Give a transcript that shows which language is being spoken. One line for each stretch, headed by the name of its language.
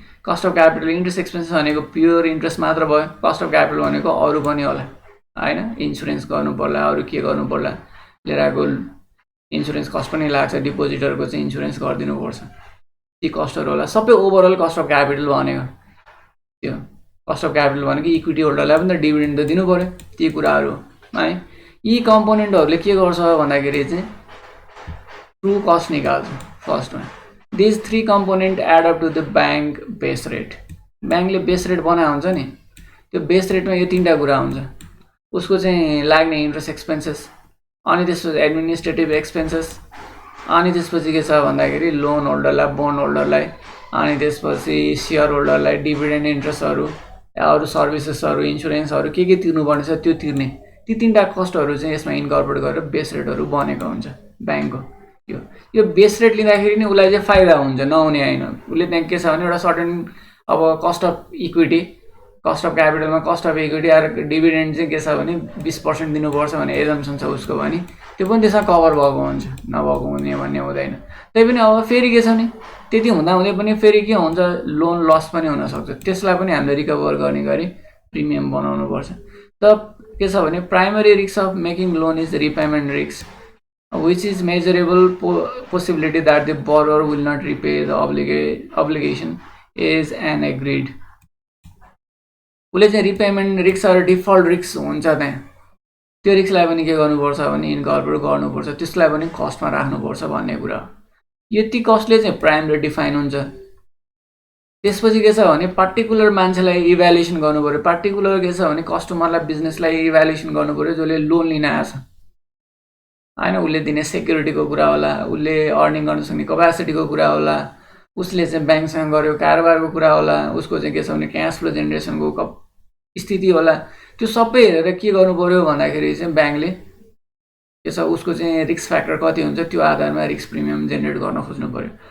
Nepali: Cost of capital interest expenses भनेको pure interest मात्र भयो, कस्ट अफ क्यापिटल भनेको अरू पनि होला होइन, इन्सुरेन्स गर्नु पर्ला, अरू के गर्नु पर्ला, लिएर आएको इन्सुरेन्स कस्ट पनि लाग्छ, डिपोजिटरको चाहिँ इन्सुरेन्स गरिदिनुपर्छ, ती कस्टहरू होला, सबै ओभरअल कस्ट अफ क्यापिटल भनेको त्यो। कस्ट अफ क्यापिटल भनेको इक्विटी होल्डरलाई पनि त डिभिडेन्ड त दिनु पऱ्यो, ती कुराहरू है। यी कम्पोनेन्टहरूले के गर्छ भन्दाखेरि चाहिँ ट्रु कस्ट निकाल्छ फर्स्टमा।
English: These 3 component add up to the bank base rate.
Nepali: ब्याङ्कले बेस रेट बनाए हुन्छ नि, त्यो बेस रेटमा यो 3टा कुरा हुन्छ, उसको चाहिँ लाग्ने इन्ट्रेस्ट एक्सपेन्सेस, अनि त्यसपछि एडमिनिस्ट्रेटिभ एक्सपेन्सेस, अनि त्यसपछि के छ भन्दाखेरि लोन होल्डरलाई, बोन्ड होल्डरलाई, अनि त्यसपछि सेयर होल्डरलाई डिभिडेन्ड इन्ट्रेस्टहरू, अरू सर्भिसेसहरू, इन्सुरेन्सहरू के तिर्नुपर्ने छ त्यो तिर्ने, ती 3टा कस्टहरू चाहिँ यसमा इन्कर्पोरेट गरेर बेस रेटहरू बनेको हुन्छ ब्याङ्कको। यो बेस रेट लिँदाखेरि नि उसलाई चाहिँ फाइदा हुन्छ, नहुने होइन। उसले त्यहाँ के छ भने एउटा सर्टेन अब cost of equity, cost of क्यापिटलमा cost of equity आएर डिभिडेन्ड चाहिँ के छ भने 20% दिनुपर्छ भन्ने एजम्सन छ उसको भने, त्यो पनि त्यसमा कभर भएको हुन्छ, नभएको हुने भन्ने हुँदैन। त्यही पनि अब फेरि के छ भने त्यति हुँदाहुँदै पनि फेरि के हुन्छ, लोन लस पनि हुनसक्छ, त्यसलाई पनि हामीले रिकभर गर्ने गरी प्रिमियम बनाउनुपर्छ। त के छ भने
English: Primary risk of making loan is repayment risk, which is measurable possibility that the borrower will not repay the obligation is an agreed।
Nepali: उसले चाहिँ रिपेमेन्ट रिस्क र डिफल्ट रिस्क हुन्छ त्यहाँ, त्यो रिस्कलाई पनि के गर्नुपर्छ भने इन्कर्पोरेट गर्नुपर्छ, त्यसलाई पनि कस्टमा राख्नुपर्छ भन्ने कुरा हो। यति कस्टले चाहिँ प्राइमरी डिफाइन हुन्छ। त्यसपछि के छ भने पार्टिकुलर मान्छेलाई इभ्यालुएसन गर्नु पर्यो, पार्टिकुलर के छ भने कस्टमरलाई, बिजनेसलाई इभ्यालुएसन गर्नु पर्यो जसले लोन लिन आएछ होइन, उसले दिने सेक्युरिटीको कुरा होला, उसले अर्निङ गर्न सक्ने कपेसिटीको कुरा होला, उसले चाहिँ ब्याङ्कसँग गरेको कारोबारको कुरा होला, उसको चाहिँ के छ भने क्यास फ्लो जेनेरेसनको स्थिति होला, त्यो सबै हेरेर के गर्नु पर्यो भन्दाखेरि चाहिँ ब्याङ्कले के छ उसको चाहिँ रिस्क फ्याक्टर कति हुन्छ त्यो आधारमा रिस्क प्रिमियम जेनेरेट गर्न खोज्नु पर्यो।